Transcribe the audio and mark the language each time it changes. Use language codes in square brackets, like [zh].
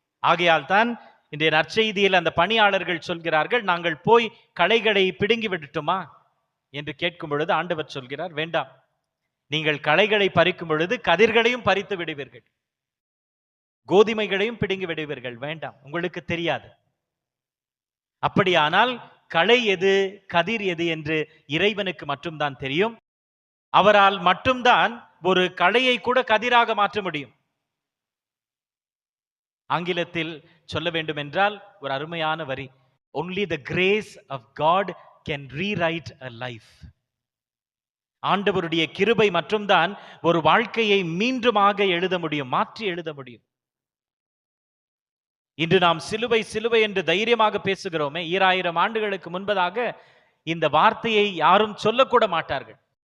[ta] ஆகையால் தான் இன்றைய நற்செய்தியில் அந்த பணியாளர்கள் சொல்கிறார்கள், நாங்கள் போய் களைகளை பிடுங்கி விடட்டுமா என்று கேட்கும் பொழுது ஆண்டவர் சொல்கிறார், வேண்டாம், நீங்கள் களைகளை பறிக்கும் பொழுது கதிர்களையும் பறித்து விடுவீர்கள், கோதுமைகளையும் பிடுங்கி விடுவீர்கள், வேண்டாம், உங்களுக்கு தெரியாது. அப்படியானால் களை எது கதிர் எது என்று இறைவனுக்கு மட்டும்தான் தெரியும். அவரால் மட்டும்தான் ஒரு களையை கூட கதிராக மாற்ற முடியும். ஆங்கிலத்தில் சொல்ல வேண்டும் என்றால் ஒரு அருமையான வரி, [en] only the grace of God can rewrite a life. [ta] ஆண்டவருடைய கிருபை மட்டும்தான் ஒரு வாழ்க்கையை மீண்டுமாக எழுத முடியும், மாற்றி எழுத முடியும். இன்று நாம் சிலுவை சிலுவை என்று தைரியமாக பேசுகிறோமே, 2000 ஆண்டுகளுக்கு முன்பதாக இந்த வார்த்தையை யாரும் சொல்லக்கூட மாட்டார்கள்.